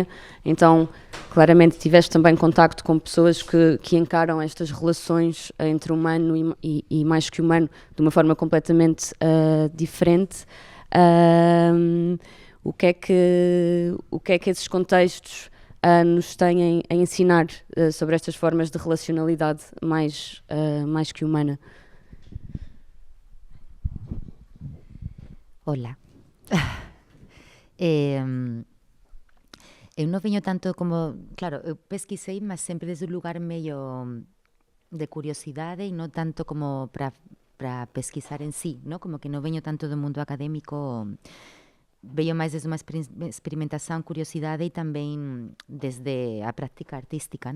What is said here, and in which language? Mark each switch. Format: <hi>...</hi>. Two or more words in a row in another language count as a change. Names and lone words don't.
<pt>Então, claramente tiveste também contacto com pessoas que encaram estas relações entre humano e mais que humano de uma forma completamente diferente. O que é que esses contextos nos têm a ensinar sobre estas formas de relacionalidade mais que humana?</pt> <gl>Hola. Eu non veño tanto como... Claro, eu pesquisei, mas sempre desde un lugar medio de curiosidade e non tanto como para pesquisar en sí, ¿no? Como que non veño tanto do mundo académico, veño máis desde unha experimentación, curiosidade e tamén desde a práctica artística, ¿no?</gl>